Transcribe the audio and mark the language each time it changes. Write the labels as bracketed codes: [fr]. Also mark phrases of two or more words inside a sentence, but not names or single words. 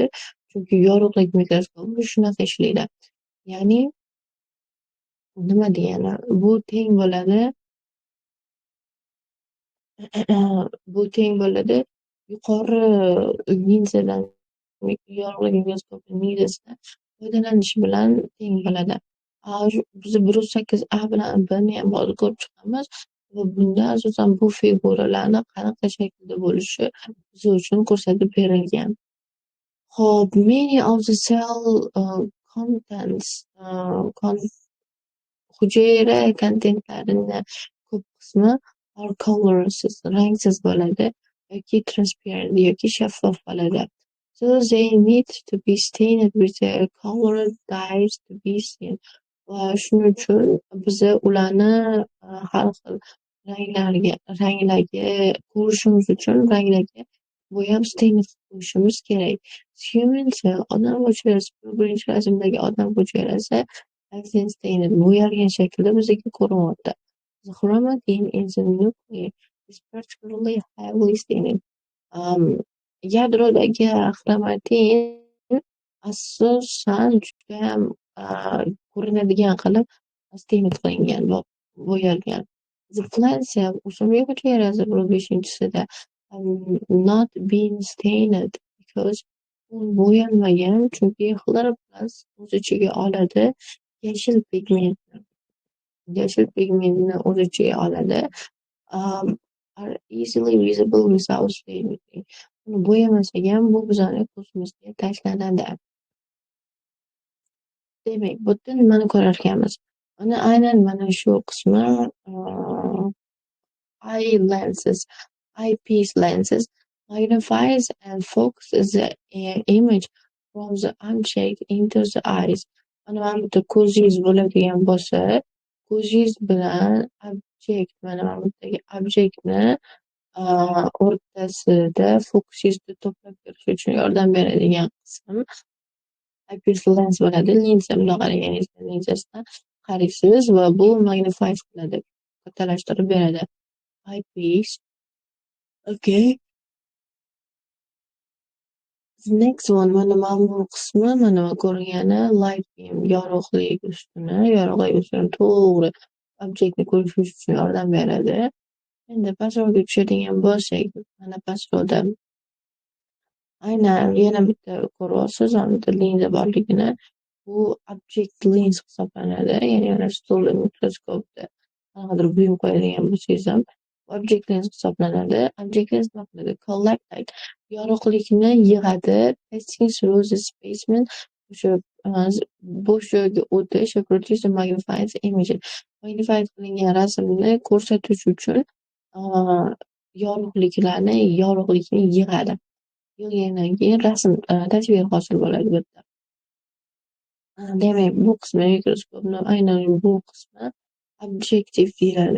[uz] Chunki yorug'lik mikroskopi shunaqa ishlaydi. Ya'ni nima degani, bu teng bo'ladi bu teng bo'ladi yuqori linzadan yorug'lik mikroskopi linzasidan foydalanish bilan teng bo'ladi. Biz 1.8a bilan b-ni ham hozir ko'rib chiqamiz va bunda asosan bu figuralarni qanaqa shaklda bo'lishi biz uchun ko'rsatib berilgan. Ho'p, [en] many of the cell contents [uz] hujayra kontentlarini ko'p qismi [en] are colorless, [uz] rangsiz bo'ladi yoki transparent yoki shaffof bo'ladi. [en] So they need to be stained with a colored dyes to be seen. [uz] Va shuning uchun biz ularni har xil ranglarga ko'rishimiz uchun ranglarga bo'yab stain qilib qo'yishimiz kerak. [en] Human cell, [uz] odam hujayrasi, birinchi rasmdagi odam hujayrasi stained bo'yalgan shaklda bizga ko'rinyapti. [en] The chromatin in the nucleus is particularly heavily stained. [uz] Yadrodagi xromatin asosan judayam ko'rinadigan qilib stained qilingan, bo'yalgan. [en] The plant cell, [uz] o'simlik hujayrasi 5-sida [en] not been stained because [uz] u bo'yalmagan, chunki xloroplast o'z ichiga oladi yashil pigmentni. Yashil pigmentni o'z ichiga oladi. [en] Are easily visible without staining. [uz] Uni bo'yamasak ham bu bizning ko'zimizga tashlanadi. Demak, bu yerda nimani ko'rarkanmiz? Aynan mana shu qismi [en] eyepiece lenses magnifies and focuses the image from the object into the eyes. [uz] Mana bu yerda ko'zingiz bo'ladigan bo'lsa, ko'zingiz bilan mana bu yerdagi obyektni o'rtasida fokusingizni to'plab berish uchun yordam beradigan qism [en] eyepiece lens [uz] bo'ladi. Linza, bundoq qaraganingizda linzasidan qaraysiz va bu magnify qiladi, kattalashtirib beradi. Eyepiece. Okay. [en] The next one, [uz] mana bu qismi, mana ko'rgani [en] light beam, [uz] yorug'lik ustuni to'g'ri obyektni ko'rish uchun yordam beradi. Endi pastroqga tushadigan bo'lsak, mana pastroqda aynan yana bitta ko'ryapsiz, bitta linza borligini. Bu [en] object lens [uz] hisoblanadi. Ya'ni mana stolda mikroskopda qanaqadir buyum qo'yadigan bo'lsangiz ham [en] object lens [uz] hisoblanadi. [en] Object lens [uz] nima qiladi? [en] Collect light, [uz] yorug'likni yig'adi, [en] passing through the spaceman, [uz] o'sha bo'sh joyga o'tish va [en] produce a magnified image. [uz] Magnify qilingan rasmni ko'rsatish uchun yorug'likni yig'adi. Yig'gandan keyin rasm tasvir hosil bo'ladi bu yerda. Demak, bu qismi mikroskopni aynan bu qismi objektiv deyiladi.